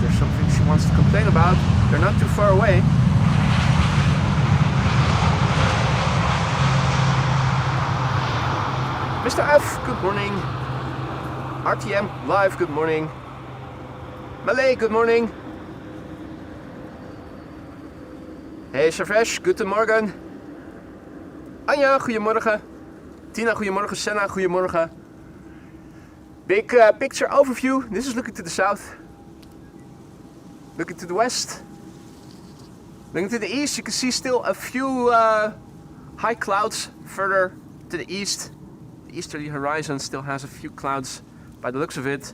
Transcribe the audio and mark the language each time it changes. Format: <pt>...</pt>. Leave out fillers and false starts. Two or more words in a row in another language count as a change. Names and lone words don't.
<en>there's something she wants to complain about. They're not too far away. Mr. F, good morning. RTM Live, good morning. Malay, good morning.</en> <de>Hey Sarvesh, guten Morgen.</de> <nl>Anja, goedemorgen. Tina, goedemorgen. Senna, goedemorgen.</nl> <en>Big picture overview. This is looking to the south. Looking to the west. Looking to the east, you can see still a few high clouds further to the east. The easterly horizon still has a few clouds by the looks of it.</en>